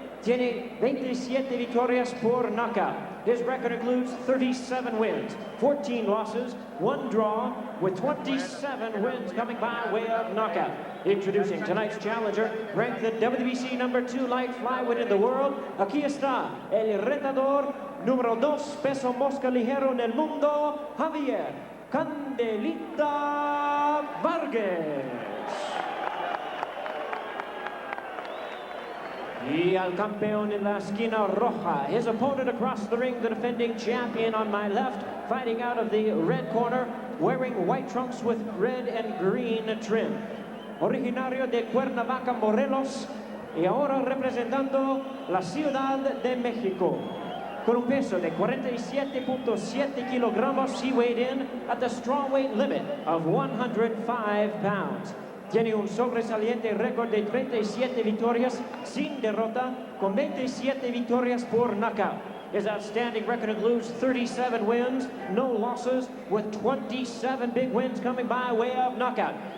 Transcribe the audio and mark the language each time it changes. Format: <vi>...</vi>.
<es>Tiene 27 victorias por knockout.</es> <en>His record includes 37 wins, 14 losses, 1 draw, with 27 wins coming by way of knockout. Introducing tonight's challenger, ranked the WBC #2 light flyweight in the world.</en> <es>Aquí está el retador número 2 peso mosca ligero en el mundo, Javier Candelita Varguez. Y al campeón en la esquina roja,</es> <en>his opponent across the ring, the defending champion on my left, fighting out of the red corner, wearing white trunks with red and green trim.</en> <es>Originario de Cuernavaca, Morelos, y ahora representando la Ciudad de México. Con un peso de 47.7 kilogramos,</es> <en>he weighed in at the strawweight limit of 105 pounds.</en> <es>Tiene un sobresaliente récord de 37 victorias sin derrota, con 27 victorias por knockout.</es> <en>His outstanding record includes 37 wins, no losses, with 27 big wins coming by way of knockout.</en>